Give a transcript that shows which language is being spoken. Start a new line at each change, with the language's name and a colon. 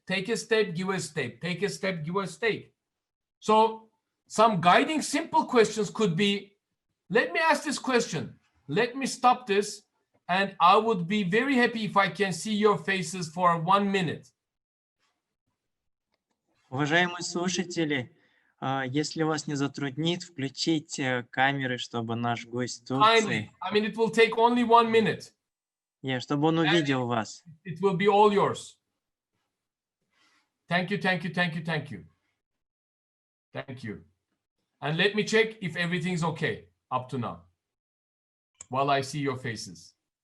English: Take a step, give a step. Take a step, give a step. So some guiding simple questions could be, let me ask this question. Let me stop this. And I would be very happy if I can see your faces for 1 minute.
Russian: Уважаемые слушатели, если вас не затруднит, включите камеры, чтобы наш гость Турции,
English: I mean, it will take only 1 minute.
Russian: чтобы он увидел вас.
English: It will be all yours. Thank you, thank you, thank you, thank you. Thank you. And let me check if everything's okay up to now, while I see your faces.